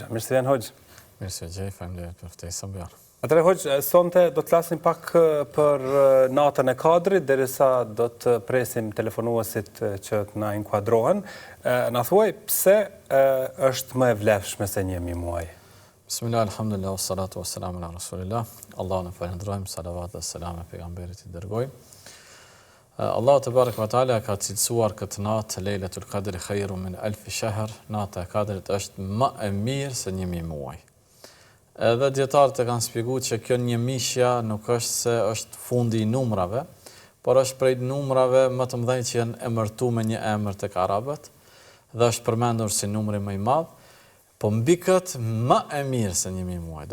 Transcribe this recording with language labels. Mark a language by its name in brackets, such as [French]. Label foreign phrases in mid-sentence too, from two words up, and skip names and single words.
[Albanian] Mirë se vjen Hoxh. Mirë se gjej, faleminderit për ftesën bjar. Atëherë Hoxh, sonte do të flasim pak për natën e Kadrit, derisa do të presim telefonuesit që të na inkuadrohen. Na thuaj pse është më e vlefshme se 1 muaj? [Arabic] بسم الله، الحمد لله، والصلاة والسلام على رسول الله. [Albanian] Allahun e falenderojmë, salavat dhe selam e pejgamberit i dërgojmë. [Arabic] الله تبارك وتعالى [Albanian] ka cilësuar këtë natë [Arabic] ليلة القدر خير من ألف شهر, [Albanian] nata e Kadrit është më e mirë se 1000 muaj. Edhe dietarët e kanë shpjeguar që kjo 1000 nuk është se është fundi i numrave, por është prej numrave më të mëdhenj që janë emërtuar me një emër tek arabët dhe është përmendur si numri më i madh, po mbi këtë më e mirë se 1000 muaj.